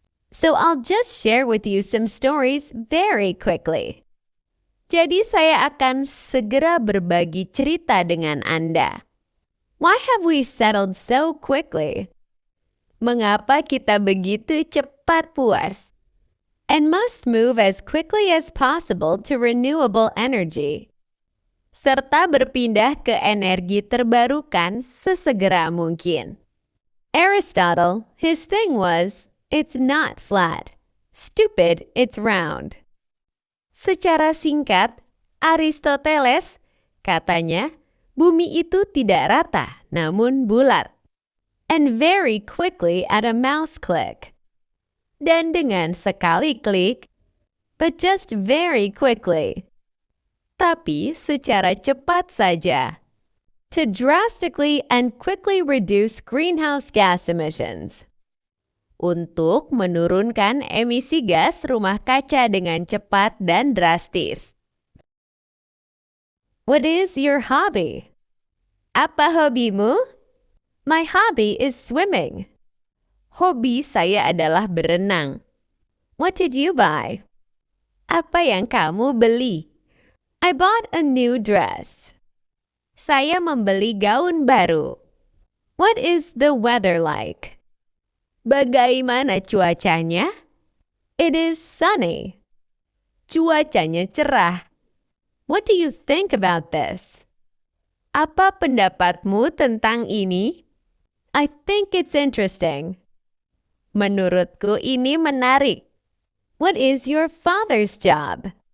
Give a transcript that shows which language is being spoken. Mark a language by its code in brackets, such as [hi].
[en] So I'll just share with you some stories very quickly. [id] Jadi saya akan segera berbagi cerita dengan Anda. [en] Why have we settled so quickly? [id] Mengapa kita begitu cepat puas? [en] And must move as quickly as possible to renewable energy. [id] Serta berpindah ke energi terbarukan sesegera mungkin. [en] Aristotle, his thing was, it's not flat. Stupid, it's round. [id] Secara singkat, Aristoteles katanya, bumi itu tidak rata, namun bulat. [en] And very quickly at a mouse click. [id] Dan dengan sekali klik, [en] but just very quickly. [id] Tapi secara cepat saja. [en] To drastically and quickly reduce greenhouse gas emissions. [id] Untuk menurunkan emisi gas rumah kaca dengan cepat dan drastis. [en] What is your hobby? [id] Apa hobimu? [en] My hobby is swimming. [id] Hobi saya adalah berenang. [en] What did you buy? [id] Apa yang kamu beli? [en] I bought a new dress. [id] Saya membeli gaun baru. [en] What is the weather like? [id] Bagaimana cuacanya? [en] It is sunny. [id] Cuacanya cerah. [en] What do you think about this? [id] Apa pendapatmu tentang ini? [en] I think it's interesting. [id] Menurutku ini menarik. [en] What is your father's job?